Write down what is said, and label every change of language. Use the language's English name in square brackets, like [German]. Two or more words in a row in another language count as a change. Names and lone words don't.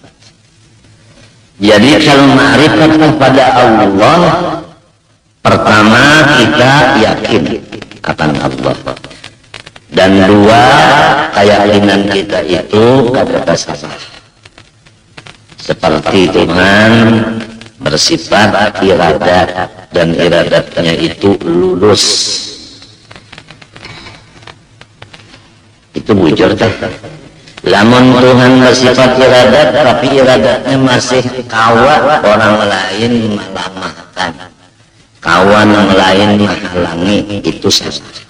[Indonesian] Jadi kalau ma'rifat kepada Allah, pertama kita yakin akan Allah, dan dua keyakinan kita itu kata sabar. Seperti Tuhan bersifat iradat dan iradatnya itu lurus. [Banjar] Itu bujur tak? Lamun Tuhan bersifat iradat tapi iradatnya masih kawa orang lain melamahkan, kawan yang lain menghalangi, itu saja.